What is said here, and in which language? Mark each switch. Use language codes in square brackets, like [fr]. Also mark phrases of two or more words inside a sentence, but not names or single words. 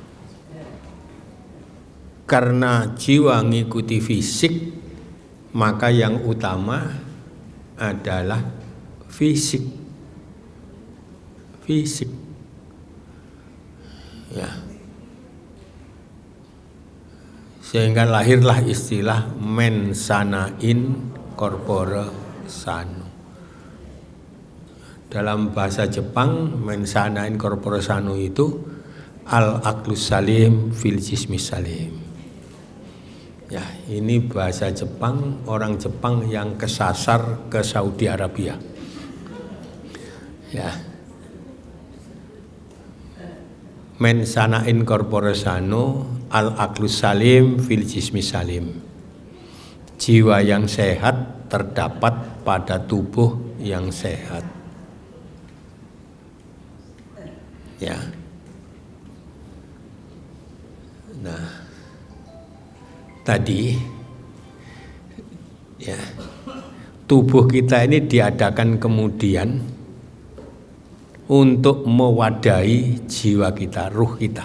[id] Karena jiwa mengikuti fisik, maka yang utama adalah fisik. Fisik. Ya. Sehingga lahirlah istilah [la] mens sana in corpore sano. [id] Dalam bahasa Jepang, [la] mens sana in corpore sano [id] itu [ar] العقل السليم في الجسم السليم. [id] Ya, ini bahasa Jepang, orang Jepang yang kesasar ke Saudi Arabia. Ya. [la] Mens sana in corpore sano [ar] العقل السليم في الجسم السليم. [id] Jiwa yang sehat terdapat pada tubuh yang sehat. Ya. Nah, tadi ya, tubuh kita ini diadakan kemudian untuk mewadahi jiwa kita, ruh kita.